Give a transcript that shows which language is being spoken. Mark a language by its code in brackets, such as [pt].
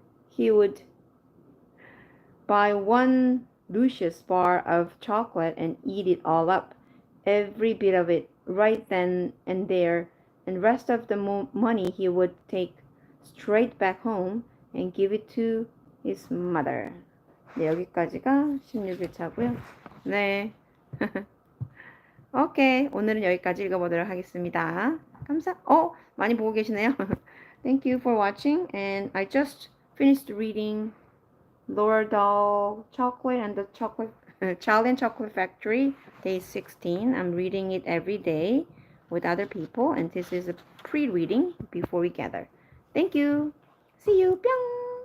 [en] He would buy one luscious bar of chocolate and eat it all up, every bit of it, right then and there, and rest of the money he would take straight back home and give it to his mother. [ko] 네, 여기까지가 16일차고요. 네. 오케이. 오늘은 여기까지 읽어보도록 하겠습니다. 많이 보고 계시네요. [en] Thank you for watching. And I just finished reading Lord Doll Chocolate and the Charlie and Chocolate Factory, Day 16. I'm reading it every day with other people. And this is a pre-reading before we gather. Thank you. See you. 뿅.